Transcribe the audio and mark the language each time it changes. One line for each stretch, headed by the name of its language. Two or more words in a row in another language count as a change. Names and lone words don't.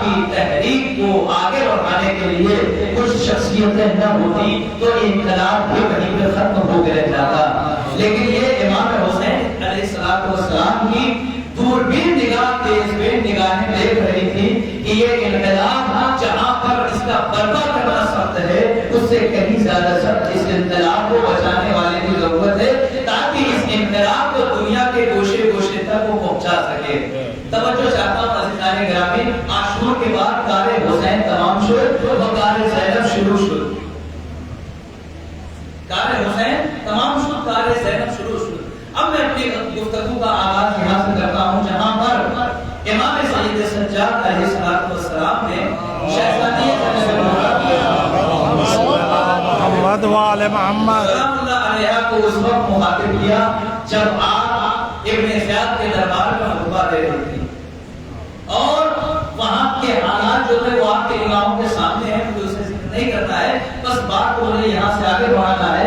Urdu: کی تحریک کو آگے بڑھانے کے لیے کچھ شخصیتیں نہ ہوتی تو انقلاب بھی کہیں پہ ختم ہو کے رہ جاتا، لیکن یہ امام حسین علیہ السلام کی دوربین نگاہ، تیز بین نگاہیں دیکھ رہی تھی کہ یہ انقلاب جہاں پر اس کا برپا کرنا سخت ہے اس سے کہیں زیادہ سخت اس انقلاب کو بچانے والے کی ضرورت ہے تاکہ اس انقلاب کو دنیا کے گوشے گوشے تک وہ پہنچا سکے۔ توجہ چاہتا ہوں عزیزان گرامی، عاشور کے بعد
Persian: کار حسین تمام شد و کار زینب شروع شد۔ کار حسین تمام شد، کار زینب شروع شد۔
Urdu: اب میں اپنی گفتگو کا آغاز یہاں سے کرتا ہوں جہاں پر امام سید سجاد علیہ السلام نے شہزادی
Arabic: محمد وعلى محمد
Urdu: سلام اللہ علیہ کو اس وقت مخاطب کیا جب آپ ابن زیاد کے دربار میں خطبہ دے رہی تھی اور وہاں کے حالات جو تھے وہ آپ کے نگاہوں کے سامنے ہیں، مجھے اسے ذکر نہیں کرتا ہے، بس بات کو مجھے یہاں سے آگے بڑھانا ہے۔